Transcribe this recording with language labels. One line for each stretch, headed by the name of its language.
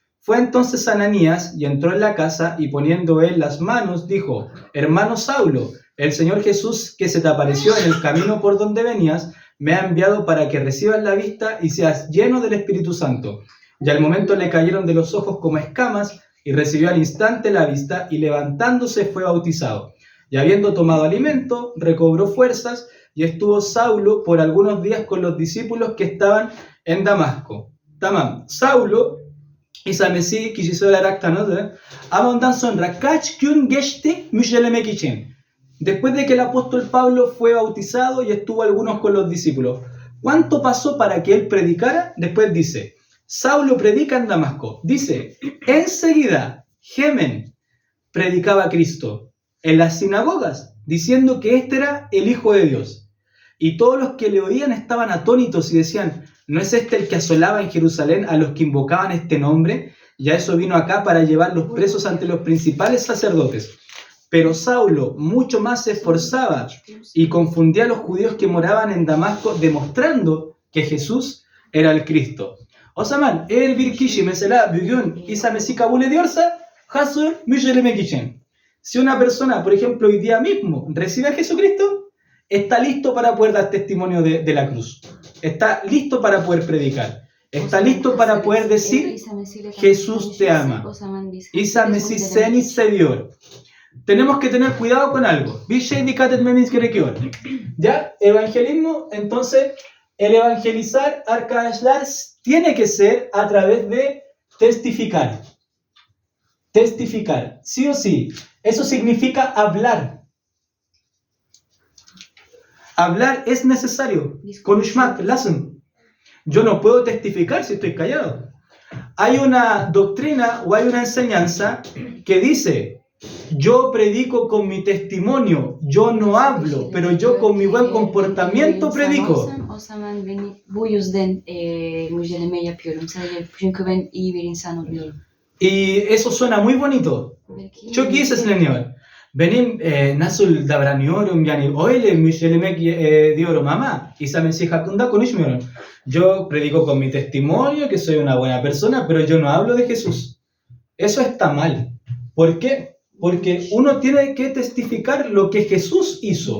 Spanish: Fue entonces Ananías y entró en la casa y poniendo él las manos dijo, hermano Saulo, el Señor Jesús que se te apareció en el camino por donde venías, me ha enviado para que recibas la vista y seas lleno del Espíritu Santo. Y al momento le cayeron de los ojos como escamas y recibió al instante la vista y levantándose fue bautizado. Y habiendo tomado alimento, recobró fuerzas y estuvo Saulo por algunos días con los discípulos que estaban en Damasco.
Turkish: Tamam, Saulo İsa Mesih kişisi olarak tanıdı. Ama ondan sonra kaç gün geçti müjdelemek için.
Spanish: Después de que el apóstol Pablo fue bautizado y estuvo algunos con los discípulos, ¿cuánto pasó para que él predicara? Después dice, Saulo predica en Damasco. Dice, enseguida, Gemen predicaba a Cristo en las sinagogas, diciendo que este era el Hijo de Dios. Y todos los que le oían estaban atónitos y decían, ¿no es este el que asolaba en Jerusalén a los que invocaban este nombre? Y a eso vino acá para llevarlos presos ante los principales sacerdotes. Pero Saulo mucho más se esforzaba y confundía a los judíos que moraban en Damasco, demostrando que Jesús era el Cristo.
Turkish: O zaman eğer bir kişi mesela bugün İsa Mesih kabul ediyorsa hazır müjdelemek için.
Spanish: Si una persona, por ejemplo, hoy día mismo recibe a Jesucristo, está listo para poder dar testimonio de la cruz. Está listo para poder predicar. Está listo para poder decir, Jesús te ama.
Turkish: İsa Mesih seni seviyor.
Spanish: Tenemos que tener cuidado con algo.
Turkish: Bir şey dikkat etmemiz gerekiyor.
Spanish: Ya, evangelismo, entonces, el evangelizar, arkadaşlar, tiene que ser a través de testificar. Testificar, sí o sí. Eso significa hablar. Hablar es necesario.
Turkish: Konuşmak lazım.
Spanish: Yo no puedo testificar si estoy callado. Hay una doctrina o hay una enseñanza que dice, yo predico con mi testimonio, yo no hablo, pero yo con mi buen comportamiento predico.
Turkish: O zaman bu yüzden müjdeleme yapıyorum. Sadece çünkü ben iyi bir insan oluyorum.
Spanish: Y eso suena muy bonito.
Turkish: Çok iyi sesleniyor. Benim nasıl davranıyorum yani öyle müjdelemek diyorum ama İsa Mesih hakkında konuşmuyorum.
Spanish: Yo predico con mi testimonio que soy una buena persona, pero yo no hablo de Jesús. Eso está mal. ¿Por qué? Porque uno tiene que testificar lo que Jesús hizo.